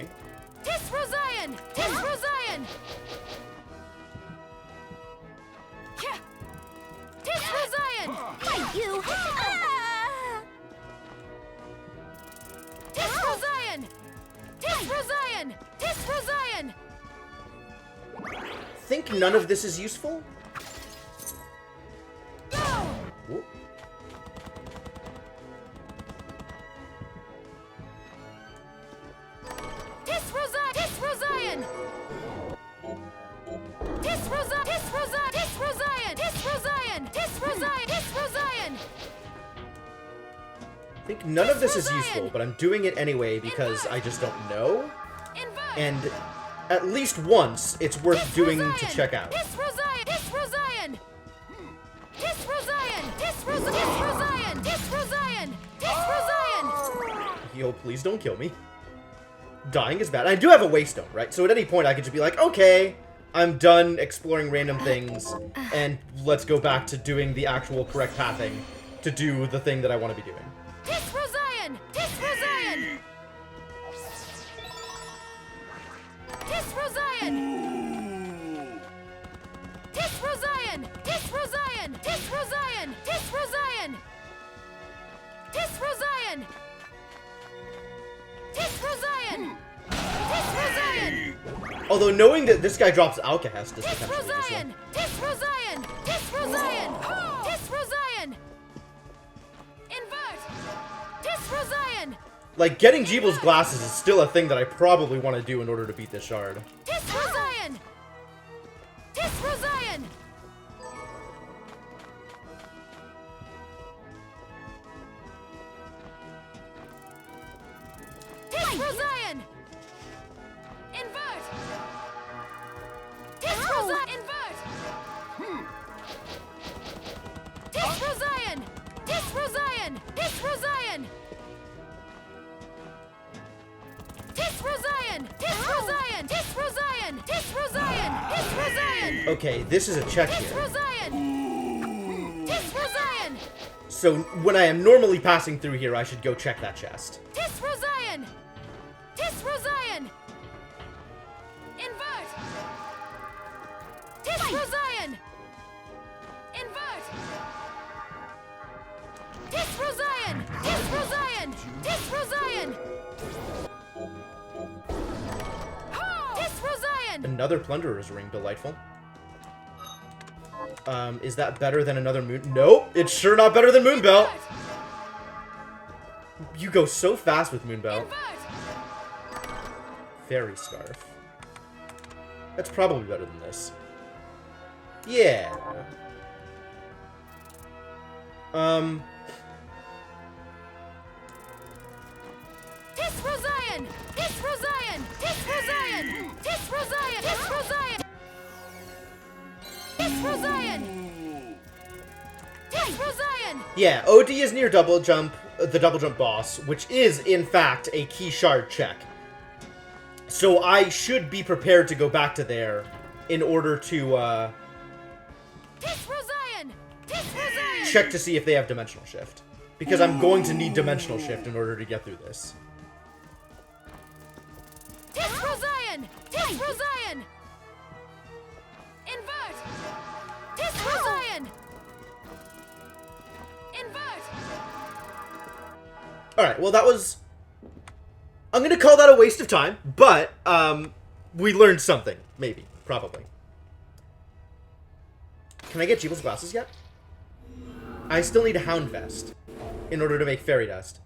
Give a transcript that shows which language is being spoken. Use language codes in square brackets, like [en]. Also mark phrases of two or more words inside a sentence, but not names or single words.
[en] Tis Rosian! Tis Rosian! Tis Rosian! Thank you! Tis Rosian! Tis Rosian! Tis Rosian! Think none of this is useful? Whoop. Tis Rosian! Tis Rosian! Tis Rosian! Tis Rosian! Tis Rosian! Tis Rosian! Tis Rosian! Tis Rosian! I think none of this is useful, but I'm doing it anyway because I just don't know. And at least once, it's worth doing to check out. Tis Rosian! Tis Rosian! Tis Rosian! Tis Rosian! Tis Rosian! Tis Rosian! Tis Rosian! Yo, please don't kill me. Dying is bad. I do have a waystone, right? So at any point I could just be like, okay, I'm done exploring random things, and let's go back to doing the actual correct pathing to do the thing that I want to be doing. Tis Rosian! Tis Rosian! Tis Rosian! Tis Rosian! Tis Rosian! Tis Rosian! Tis Rosian! Tis Rosian! Tis Rosian! Tis Rosian! Although knowing that this guy drops Alcahest is Tis potentially useful. Rosian! Tis Rosian! Tis Rosian! Tis Rosian! Invert! Tis Rosian! Like, getting Jeebel's glasses is still a thing that I probably want to do in order to beat this shard. Tis Rosian! Tis Rosian! Tis Rosian! Invert! Tis Rosian! Invert! Tis Rosian! Tis Rosian! Tis Rosian! Tis Rosian! Tis Rosian! Tis Rosian! Tis Rosian! Tis Rosian! Okay, this is a check Tis here. Rosian! Tis Rosian! So when I am normally passing through here, I should go check that chest. Tis Rosian! Tis Rosian! Invert! Tis Rosian! Invert! Tis Rosian! Tis Rosian! Tis Rosian! Tis Rosian! Another Plunderer's Ring, delightful. Is that better than another Moon? Nope, it's sure not better than Moonbelt. You go so fast with Moonbelt. Fairy Scarf. That's probably better than this. Yeah. Tis Rosian! Tis Rosian! Tis Rosian! Tis Rosian! Tis Rosian! Tis Rosian! Tis Rosian! Yeah, OD is near double jump, the double jump boss, which is, in fact, a key shard check. So I should be prepared to go back to there in order to, Tis Rosian! Tis Rosian! check to see if they have Dimensional Shift. Because I'm going to need Dimensional Shift in order to get through this. Tisrozion! Tisrozion! Invert! Tisrozion! Invert! Alright, well that was... I'm gonna call that a waste of time, but, we learned something. Maybe. Probably. Can I get Jeeble's glasses yet? I still need a Hound Vest in order to make Fairy Dust.